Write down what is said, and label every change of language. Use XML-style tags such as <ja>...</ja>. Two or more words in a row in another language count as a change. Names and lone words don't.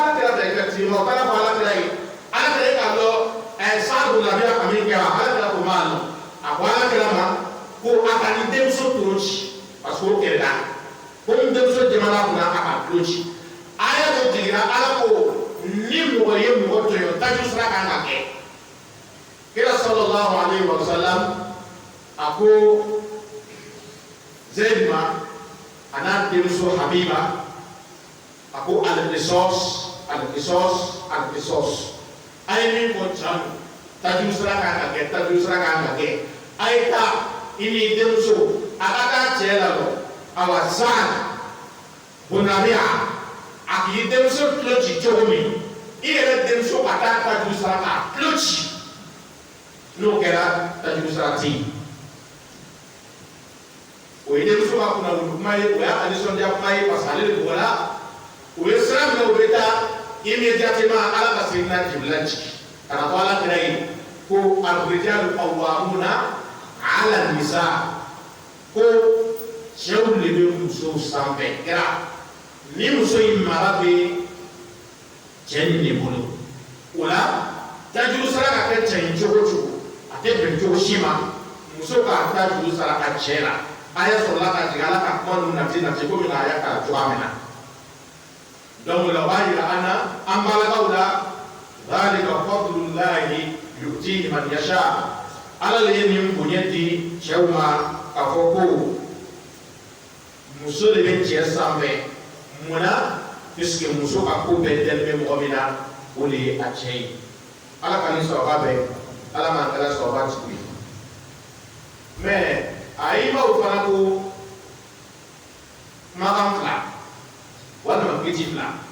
<bm>ala kira fɛ effectivement o taara fɔ ala kira ye ala kira ye k'a dɔn Sa'ad ibn Rabi'a ka min kɛ wa ala kira ko maa nɔ a ko ala kira ma ko a ka ni denmuso toro ci</bm> <fr>parce que</fr> <bm>o kɛlɛla ko ni denmuso jamana kunna a ka tulo ci aya dɔ jiginna ala ko ni mɔgɔ ye mɔgɔ tɔɲɔ taju sira kan ka kɛ kira</bm> <ar>صلى الله عليه وسلم</ar> <bm>a ko Zayd ma a n'a denmuso Habiba a ko al-qisas a ye min fɔ can taju sira kan ka kɛ a ye taa i ni denmuso a ka taa cɛ la lɔ awa Sa'ad ibn Rabi'a a k'i denmuso tulo ci cogo min i yɛrɛ denmuso ka taa taju sira k'a tulo ci n'o kɛra tajugu sira tɛ yen o ye denmuso ka kunnafoni kuma ye o y'a nisɔndiya kuma ye</bm> <fr>parce que</fr> <bm>ale de bɔra o ye sira min o bɛ taa immédiatement ala ka segin na Jibirila jigin ka na fɔ ala kira ye ko</bm> <ar>الرجال قوامون على النساء</ar> <bm>ko cɛw de bɛ musow sanfɛ kira ni muso in mara bɛ cɛ nin de bolo o la tajuru sara ka kɛ cɛ in cogo cogo a tɛ bɛn cogo si ma muso k'a tajuru sara a cɛ la a y'a sɔrɔla ka jigin ala ka kuma ninnu nati komi a y'a k'a cogoya min na donc la o b'a yira an na an balakaw la</bm> <ar>ذلك فضل الله يؤتيه من يشاء</ar> <bm>ala le ye nin bonya di cɛw ma k'a fɔ ko muso de bɛ cɛ sanfɛ mun na puisque muso ka ko bɛɛ dalen bɛ mɔgɔ min na o de ye a cɛ ye ala ka nin sababa bɛɛ ala m'an kɛra sababa tigi ye mais a yi maw fana ko kumakan fila walima kiti fila</bm>